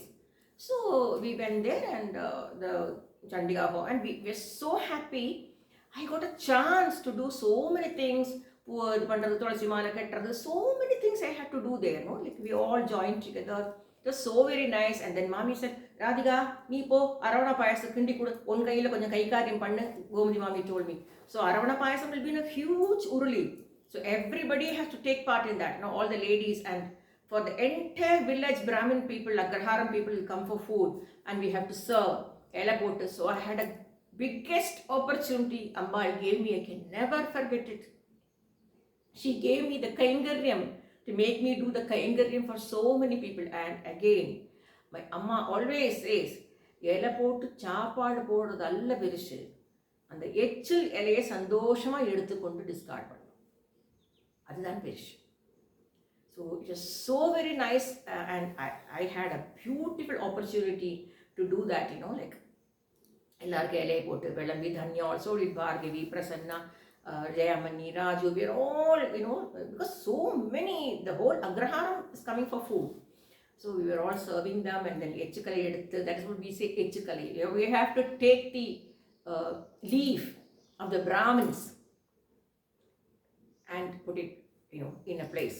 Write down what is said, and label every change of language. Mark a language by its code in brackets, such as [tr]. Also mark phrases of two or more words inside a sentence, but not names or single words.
[en] So we went there and the Chandiga Home, and we were so happy. I got a chance to do so many things. So many things I had to do there. Like we all joined together. It was so very nice. And then Mami said, Radhika, [ta] நீ போ அரவணா பாயசம் கிண்டி குடு உன் கையில கொஞ்சம் கை காரியம் பண்ணு, [en] Gomadi Mami told me. So Aravana Payasam will be in a huge uruli. So everybody has to take part in that. All the ladies, and for the entire village, Brahmin people, Agraharam people will come for food, and we have to serve elapotu. So I had a biggest opportunity Amma gave me. I can never forget it. She gave me the Kaingaryam to make me do the Kaingaryam for so many people. And again, my Amma always says, [ta] இலைப்போட்டு சாப்பாடு போடறது அல்ல பெருசு. [en] And the [ta] எச்சில் இலையை சந்தோஷமா எடுத்துக்கொண்டு discard பண்ணணும். அதுதான் பெருசு. [en] So it was so very nice, and I had a beautiful opportunity to do that, like [ta] எல்லாருக்கும் இலையை போட்டு விளம்பி [en] Dhanya also did, Bhargavi, Prasanna, Jayamani, Raju, we are all, because so many, the whole Agraharam is coming for food. So we were all serving them, and then [ta] எச்சிக்கலை எடுத்து, [en] that is what we say, Echikali. We have to take the leaf of the Brahmins and put it, in a place.